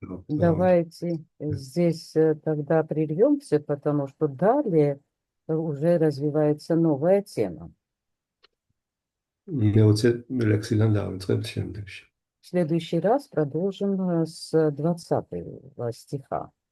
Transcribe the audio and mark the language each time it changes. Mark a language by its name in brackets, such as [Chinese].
[Russian] Давайте здесь тогда прервемся, потому что далее уже развивается новая тема. [Georgian] მე-20 ლექსიდან დავიწყებთ შემდეგში. [Russian] В следующий раз продолжим с 20 стиха.